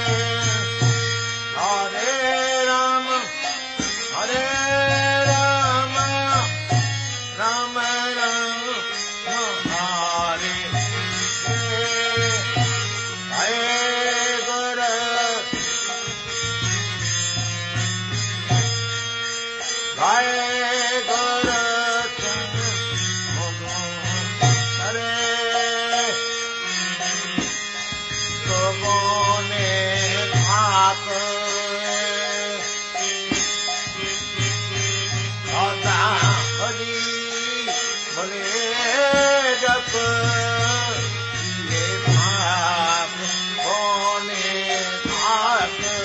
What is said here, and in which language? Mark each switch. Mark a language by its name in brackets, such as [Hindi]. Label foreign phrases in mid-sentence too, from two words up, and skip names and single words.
[Sanskrit] हरे राम हरे राम राम राम हरे हरे, हरे गुरु हरे गुरु हरे [Bangla] মনে থাক সদা হরি বলে জপ থাক মনে থাক